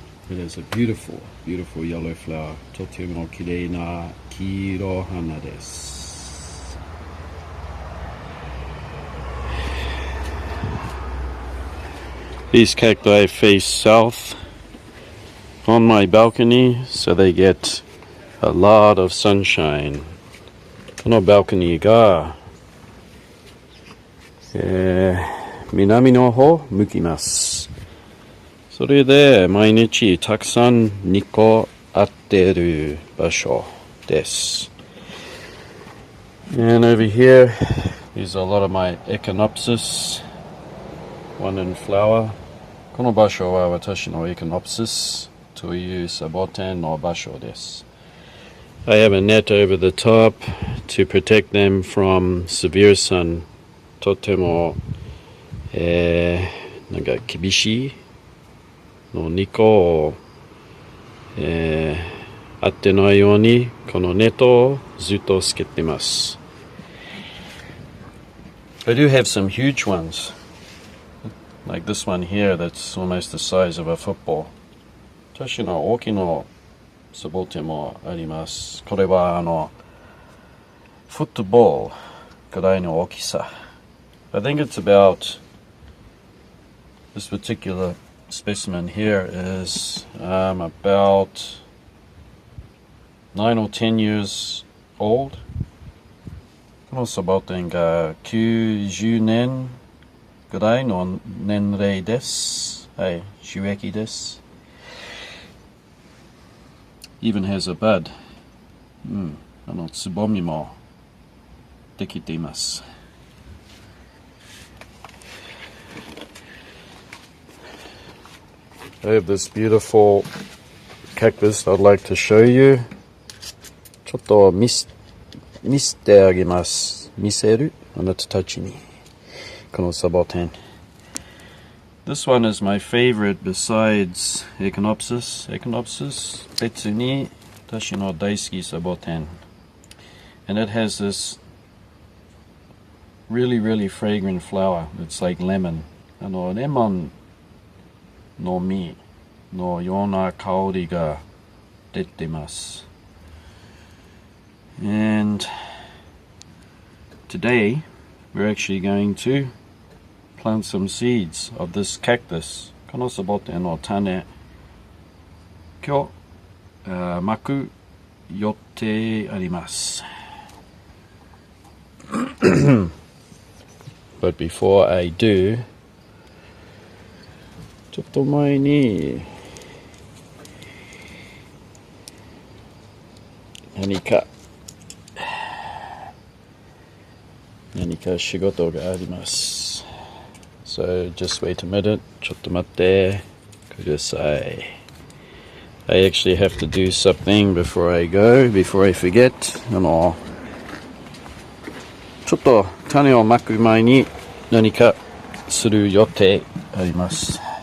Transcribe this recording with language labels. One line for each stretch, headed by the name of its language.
English: It is a beautiful, beautiful yellow flower.
Japanese: とてもきれいな黄色花です。
English: These cacti face south on my balcony, so they get a lot of sunshine.
Japanese: このバルコニーが、南の方向きます。それで毎日たくさん日光合ってる場所です。
English: And over here, these are a lot of my echinopsis, one in flower.
Japanese: この場所は私の echinopsis というサボテンの場所です。
English: I have a net over the top to protect them from severe sun.
Japanese: とても、なんか厳しいの日光を、当てないようにこのネットをずっとつけています。
English: I do have some huge ones, like this one here that's almost the size of a football.
Japanese: 私の大きなサボテンもあります。これはフットボールくらいの大きさ。
English: I think it's about, this particular specimen here is about 9 or 10 years old.
Japanese: このサボテンが90年ぐらいの年齢です。はい、収益です。
English: Even has a bud.
Japanese: つぼみもできています。
English: I have this beautiful cactus I'd like to show you.
Japanese: ちょっと見せてあげます。見せるあなたたちに。このサボテン。
English: This one is my favorite besides Echinopsis.
Japanese: Echinopsis 別に私の大好きサボテン。
English: And it has this really, really fragrant flower. It's like lemon.
Japanese: レモンの実のような香りが出ています。
English: And today we're actually going to plant some seeds of this cactus.
Japanese: このサボテンの種、今日、まく予定あります。
English: But before I do,
Japanese: ちょっと前に何か仕事があります。
English: So just wait a minute.
Japanese: ちょっと待ってください。
English: I actually have to do something before I go, before I forget.
Japanese: ちょっと種をまく前に何かする予定あります。